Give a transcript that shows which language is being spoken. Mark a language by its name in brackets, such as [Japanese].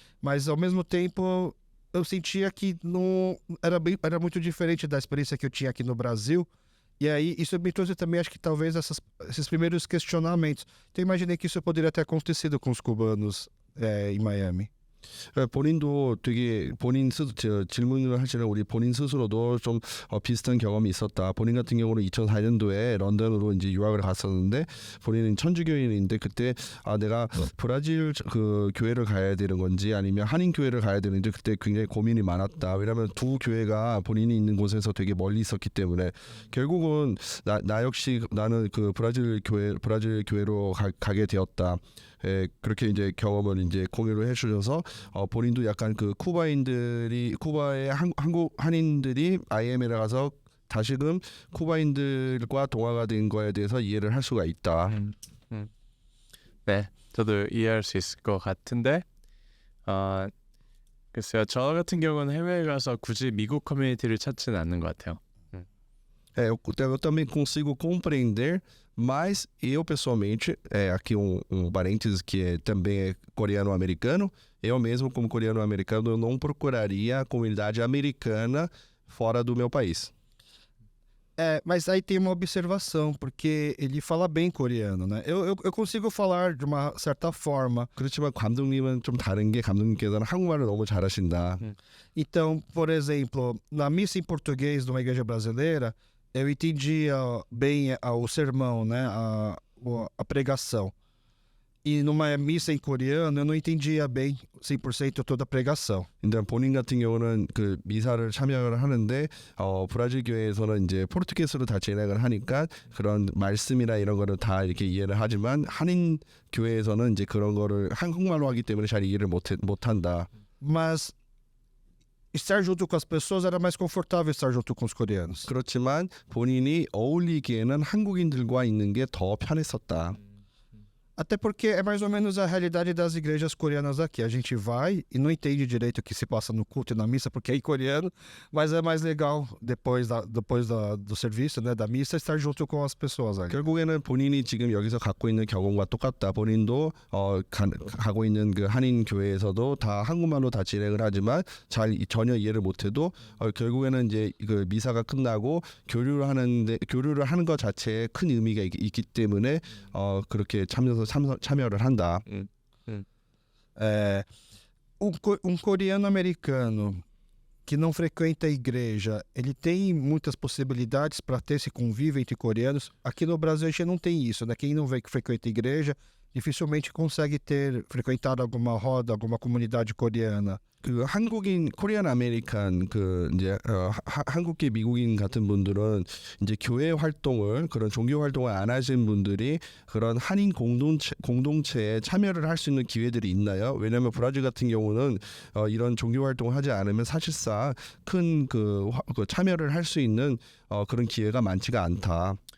[Portuguese] Mas ao mesmo tempo eu sentia que não era muito diferente da experiência que eu tinha aqui no Brasil. E aí isso me trouxe também, acho que talvez esses primeiros questionamentos. Então eu imaginei que isso poderia ter acontecido com os cubanos em Miami. [Korean] 본인도 되게 질문을 하시는 우리 본인 스스로도 좀 비슷한 경험이 있었다. 본인 같은 경우는 2004년도에 런던으로 이제 유학을 갔었는데 본인은 천주교인인데 그때 내가 브라질 그 교회를 가야 되는 건지 아니면 한인 교회를 가야 되는지 그때 굉장히 고민이 많았다. 왜냐하면 두 교회가 본인이 있는 곳에서 되게 멀리 있었기 때문에 결국은 나 역시 나는 그 브라질 교회로 가게 되었다. 그렇게 이제 경험을 이제 공유를 해주셔서 본인도 약간 그 쿠바의 한국 한인들이 IML에 가서 다시금 쿠바인들과 동화가 된 거에 대해서 이해를 할 수가 있다. 네, 저도 이해할 수 있을 것 같은데 글쎄요, 저 같은 경우는 해외에 가서 굳이 미국 커뮤니티를 찾지는 않는 것 같아요. [Portuguese] Eu também consigo compreender, mas eu pessoalmente, aqui parênteses que também é coreano-americano, eu mesmo como coreano-americano eu não procuraria a comunidade americana fora do meu país. Mas aí tem uma observação, porque ele fala bem coreano, né? Eu consigo falar de uma certa forma. [Korean] 그렇지만 감독님은 좀 다른 게 감독님께서는 한국말을 너무 잘하신다. [Portuguese] Então, por exemplo, na missa em português de uma igreja brasileira, eu entendia bem o sermão, né? A pregação. E numa missa em coreano, eu não entendia bem 100% toda a pregação. [Korean] 근데 본인 같은 경우는 그 미사를 참여를 하는데 브라질 교회에서는 이제 포르투게스로 다 진행을 하니까 그런 말씀이나 이런 거를 다 이렇게 이해를 하지만 한인 교회에서는 이제 그런 거를 한국말로 하기 때문에 잘 이해를 못한다. [Portuguese] Mas estar junto com as pessoas era mais confortável estar junto com os coreanos. [Korean] 그렇지만 본인이 어울리기에는 한국인들과 있는 게 더 편했었다. [Portuguese] Até porque é mais ou menos a realidade das igrejas coreanas aqui. A gente vai e não entende direito o que se passa no culto e na missa, porque é em coreano, mas é mais legal depois do serviço, né, da missa, estar junto com as pessoas ali. [Korean] 결국에는 본인이 지금 여기서 갖고 있는 경험과 똑같다. 본인도 가고 있는 그 한인 교회에서도 다 한국말로 다 진행을 하지만 전혀 이해를 못해도 결국에는 이제 그 미사가 끝나고 교류를 하는 것 자체에 큰 의미가 있기 때문에 그렇게 참여를 한다. [Portuguese] Um coreano americano que não frequenta a igreja, ele tem muitas possibilidades para ter esse convívio entre coreanos. Aqui no Brasil a gente não tem isso, né? Quem não frequenta a igreja dificilmente consegue frequentar alguma roda, alguma comunidade coreana. [Korean] 그 한국인 코리안 아메리칸 그 이제 한국계 미국인 같은 분들은 이제 교회 활동을 그런 종교 활동을 안 하신 분들이 그런 한인 공동체에 참여를 할 수 있는 기회들이 있나요? 왜냐하면 브라질 같은 경우는 이런 종교 활동을 하지 않으면 사실상 큰 그 참여를 할 수 있는 그런 기회가 많지가 않다.